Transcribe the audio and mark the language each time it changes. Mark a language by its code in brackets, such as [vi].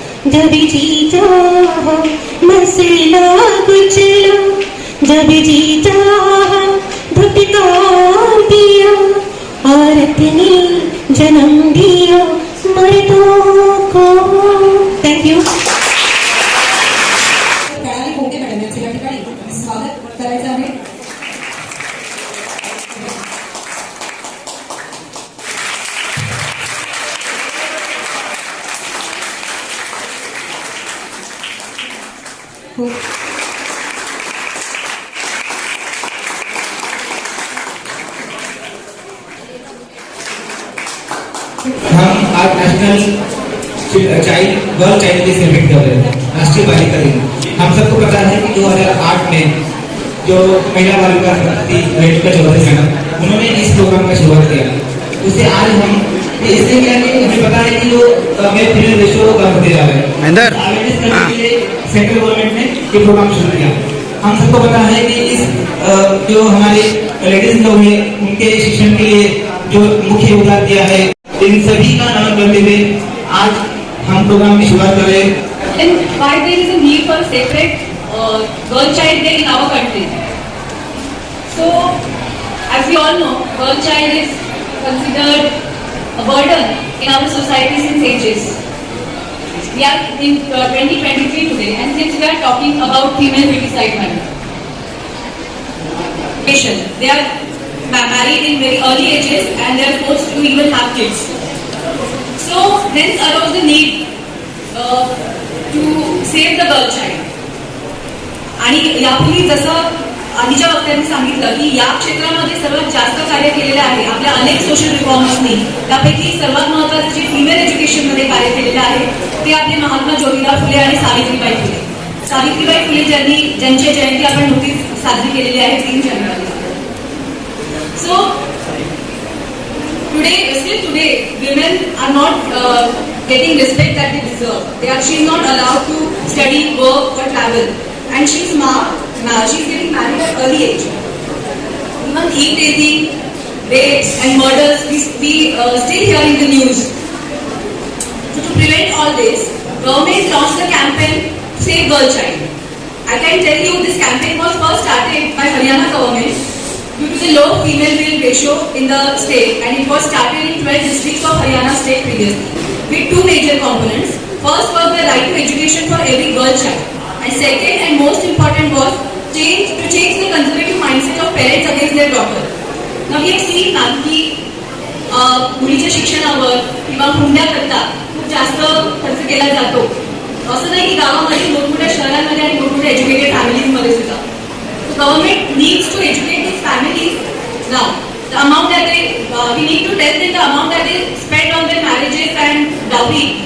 [hi] जब जी चाहा मसला कुचला, जब जी चाहा धुतकार दिया। औरत ने जन्म दिया मर्दों को। [en] Thank you. [mr] प्रणाली कोंडे मॅडम यांचे या ठिकाणी स्वागत करायचं आहे. [hi] हम आज national child world child day celebrate कर रहे हैं, राष्ट्रीय बालिका दिन। हम सबको पता है कि 2008 में जो महिला बालिका शक्ति रेणुका चौधरी मैडम, उन्होंने इस प्रोग्राम का शुरुआत किया। उसे आज हम इसलिए किया कि हमें पता है कि जो मेल फीमेल रेशियो कम होते जा रहे हैं, अवेयरनेस करने के लिए सेंट्रल गवर्नमेंट ने ये प्रोग्राम शुरू किया। हम सबको पता है कि इस जो हमारे लेडीज लोग हैं, उनके शिक्षण के लिए जो मुख्य योगदान दिया है, इन सभी का नमन करते हुए आज हम प्रोग्राम की शुरुआत कर रहे हैं। [en] And why there is a need for separate World Child Day in our country? So, as we all know, World Child is considered a burden in our society since ages. We are in 2023 today, and since we are talking about female feticide, they are married in very early ages and they are forced to even have kids. So, hence arose the need to save the girl child. [mr] आणि यापूर्वी जसं आधीच्या वक्त्यांनी सांगितलं की या क्षेत्रामध्ये सर्वात जास्त कार्य केलेलं आहे आपल्या अनेक सोशल रिफॉर्मर्सनी, त्यापैकी सर्वात महत्त्वाचे जे फिमेल एज्युकेशनमध्ये कार्य केलेलं आहे ते आपले महात्मा ज्योतिराव फुले आणि सावित्रीबाई फुले. सावित्रीबाई फुले ज्यांची जयंती आपण नुकतीच साजरी केलेली आहे 3 जानेवारी. [en] So still today, women are not getting respect that they deserve. She is not allowed to study, work, or travel, and she is she's getting married at early age. Even e-tasing, rapes, and murders we still hear in the news. So to prevent all this, government launched the campaign Save Girl Child. I can tell you this campaign was first started by Haryana government due to the low female-male ratio in the state, and it was started in 12 districts of Haryana state previously with 2 major components. First was the right to education for every girl child, and second and most important was to change the conservative mindset of parents against their daughter. Now we have seen [mr] ना की मुलीच्या शिक्षणावर किंवा हुंड्याकरता खूप जास्त खर्च केला जातो. असं नाही की गावामध्ये मोठमोठ्या शहरांमध्ये आणि मोठमोठ्या एज्युकेटेड फॅमिलीजमध्ये सुद्धा. [en] Government needs to educate these families now. The amount that we need to tell them the amount that they spend on their marriages and dowry.